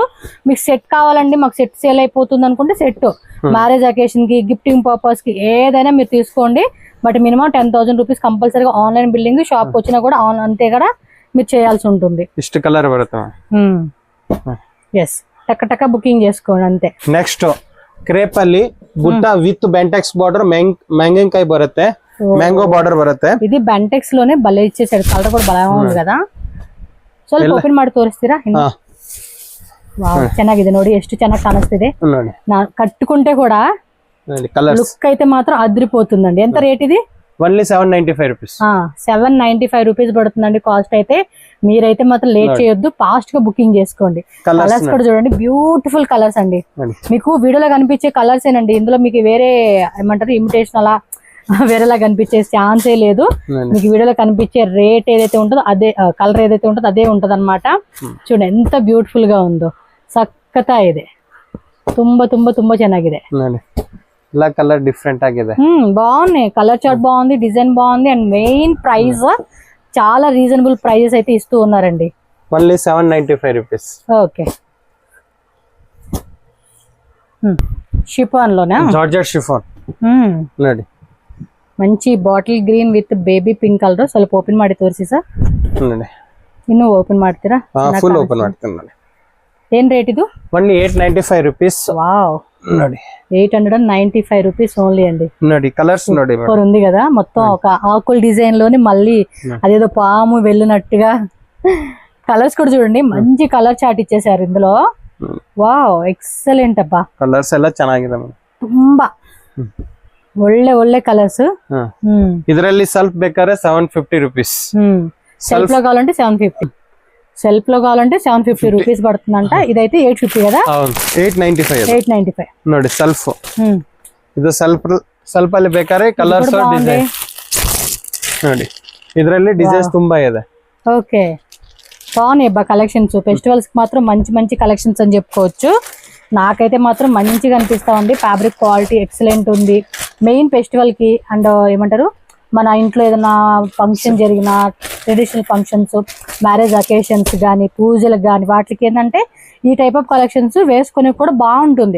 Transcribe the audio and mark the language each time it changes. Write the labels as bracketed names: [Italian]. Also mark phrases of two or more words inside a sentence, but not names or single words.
[Telugu] మీకు సెట్ కావాలండి, మాకు సెట్ సేల్ అయిపోతుంది అనుకుంటే సెట్, [English] marriage occasion [Telugu] కి, [English] gifting purpose [Telugu] కి ఏదైనా మీరు తీసుకోండి. బట్ మినిమం 10,000 రూపీస్ కంపల్సరీగా [English] online billing. [Telugu] షాప్ వచ్చినా కూడా అంతే కదా మీరు చేయాల్సి ఉంటుంది. ఇష్ట కలర్ ఎస్, టక్క టక్క బుకింగ్ చేసుకోండి అంతే. [Kannada] నెక్స్ట్ ಕ್ರೇಪ್ ಅಲ್ಲಿ ಬುಟ್ಟ [English] with Bentex border, [Kannada] ಮ್ಯಾಂಗನ್ಕಾಯಿ ಬರುತ್ತೆ, [English] mango border [Kannada] ಬರುತ್ತೆ. [Telugu] ఇది బెంటెక్స్ లోనే భలే ఇచ్చేసాడు. కలర్ కూడా భలే ఉంది కదా. [Kannada] ಸ್ವಲ್ಪ ಓಪನ್ ಮಾಡಿ ತೋರಿಸ್ತೀರಾ? ವಾವ್, ಚೆನ್ನಾಗಿದೆ ನೋಡಿ, ಎಷ್ಟು ಚೆನ್ನಾಗಿ ಕಾಣಿಸ್ತಿದೆ. [Telugu] ಕట్టుకుంటే కూడా లుక్ అయితే మాత్రం అదిరిపోతుందండి. ఎంత రేట్ ఇది? [English] only 795 rupees. [Telugu] 795 రూపీస్ పడుతుందండి కాస్ట్ అయితే. మీరైతే మాత్రం లేట్ చేయొద్దు, ఫాస్ట్ గా బుకింగ్ చేసుకోండి. కలర్స్ కూడా చూడండి, [English] beautiful colors [Telugu] అండి. మీకు వీడియోలో కనిపించే కలర్స్ ఏనండి, ఇందులో మీకు వేరే ఏమంటారు ఇమిటేషన్ అలా వేరేలా కనిపించే ఛాన్సే లేదు. మీకు వీడియోలో కనిపించే రేట్ ఏదైతే ఉంటుందో అదే, కలర్ ఏదైతే ఉంటుందో అదే ఉంటది అనమాట. చూడండి ఎంత బ్యూటిఫుల్ గా ఉందో, సక్కతా [Kannada] ಇದೆ, ತುಂಬಾ ತುಂಬಾ ತುಂಬಾ ಚೆನ್ನಾಗಿದೆ. [Telugu] ఇలా కలర్ డిఫరెంట్ ఆಗಿದೆ. బాగున్నాయి, [English] color chart [Telugu] బాగుంది, డిజైన్ బాగుంది, అండ్ [English] main price [Telugu] చాలా [English] reasonable prices [Telugu] అయితే ఇస్తూ ఉన్నారండి. ఓన్లీ 795 రూపీస్. ఓకే, షిఫాన్ లోనా? [English] georgette chiffon ನೋಡಿ. మంచి bottle green with baby pink color. [Kannada] ಸ್ವಲ್ಪ ಓಪನ್ ಮಾಡಿ ತೋರಿಸಿ ಸರ್. ಇನ್ನು ಓಪನ್ ಮಾಡ್ತೀರಾ? ಫುಲ್ ಓಪನ್ ಮಾಡ್ತೀನಿ. ಏನ್ ರೇಟ್ ಇದು? [English] only 895 rupees. వావ్, [Kannada] ನೋಡಿ [English] 895 rupees only అండి. [Kannada] ನೋಡಿ కలర్స్ ನೋಡಿ, [Telugu] ఉంది కదా మొత్తం ఒక ఆకుల డిజైన్ లోని మళ్ళీ అదేదో పాము వెళ్ళినట్టుగా కలర్స్ కూడా చూడండి, మంచి [English] color chart [Telugu] ఇచ్చేసారు ఇందులో. వావ్, ఎక్సలెంట్ అబ్బా, [Kannada] కలర్స్ ಎಲ್ಲ ಚೆನ್ನಾಗಿದೆ. ತುಂಬಾ ಒಳ್ಳೆ ಒಳ್ಳೆ ಕಲರ್ಸ್. ಇದರಲ್ಲಿ ಸ್ವಲ್ಪ ಬೇಕಾದ್ರೆ 750 రూపీస్. [Telugu] సెల్ఫ్ లో కావాలంటే 750, సెల్ఫ్ లో కావాలంటే 750 రూపీస్ పడుతుందంట. ఇదైతే 850 కదా? [Kannada] 895 ನೋಡಿ. సెల్ఫ్ ಇದು ಸ್ವಲ್ಪ ಅಲ್ಲಿ ಬೇಕಾದ್ರೆ ಕಲರ್ಸ್ ಡಿಸೈನ್ ನೋಡಿ. ಇದರಲ್ಲಿ ಡಿಸೈನ್ಸ್ ತುಂಬಾ ಇದೆ. [Telugu] ఓకే, బాగున్నాయి అబ్బా కలెక్షన్స్. ఫెస్టివల్స్ కి మాత్రం మంచి మంచి కలెక్షన్స్ అని చెప్పుకోవచ్చు. నాకైతే మాత్రం మంచిగా అనిపిస్తా ఉంది. [English] fabric quality excellent [Telugu] ఉంది. మెయిన్ ఫెస్టివల్ కి అండ్ ఏమంటారు మన ఇంట్లో ఏదైనా ఫంక్షన్ జరిగిన [English] traditional functions, marriage occasions [Telugu] కానీ, పూజలకు కానీ, వాటికి ఏంటంటే ఈ [English] type of collections [Telugu] వేసుకొని కూడా బాగుంటుంది.